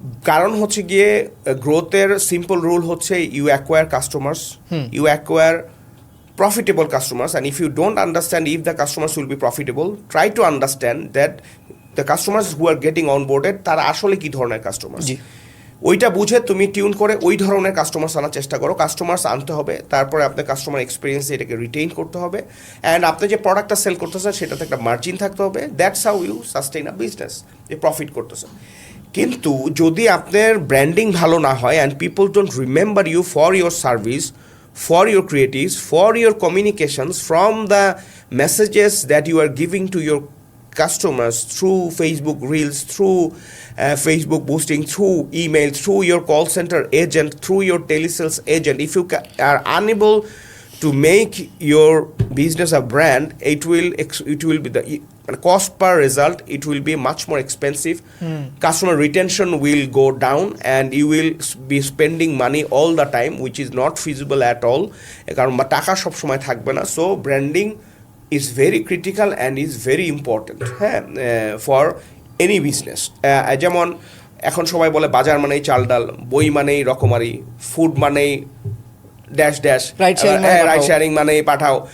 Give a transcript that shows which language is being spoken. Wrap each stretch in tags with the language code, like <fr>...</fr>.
<bn>কারণ হচ্ছে গিয়ে গ্রোথের সিম্পল রুল হচ্ছে</bn> <en>you acquire customers, you acquire profitable customers, and if you don't understand if the customers will be profitable, try to understand that the customers who are getting onboarded</en> <bn>তারা আসলে কি ধরনের customer, ওইটা বুঝে তুমি tune করে ওই ধরনের কাস্টমার্স আনার চেষ্টা করো। কাস্টমার্স আনতে হবে, তারপরে আপনার কাস্টমার এক্সপিরিয়েন্স এটাকে রিটেইন করতে হবে, অ্যান্ড আপনি যে প্রোডাক্টটা সেল করতেছেন সেটাতে একটা মার্জিন থাকতে হবে।</bn> <en>that's how you sustain a business,</en> <bn>যে প্রফিট করতেছেন। কিন্তু যদি আপনার ব্র্যান্ডিং ভালো না হয়</bn> <en>And people don't remember you for your service, for your creatives, for your communications, from the messages that you are giving to your customers through Facebook Reels, through Facebook boosting, through email, through your call center agent, through your telesales agent. If you are unable to make your business a brand, it will be the cost per result, it will be much more expensive. Customer retention will go down and you will be spending money all the time, which is not feasible at all,</en> <bn>কারণ টাকা সব সময় থাকবে না।</bn> <en>So branding is very critical and is very important, হ্যাঁ, for any business.</en> <bn>যেমন এখন সবাই বলে বাজার মানেই চালডাল, বই মানেই রকমারি, ফুড মানেই ড্যাশ রাইট শেয়ারিং মানে পাঠাও।</bn>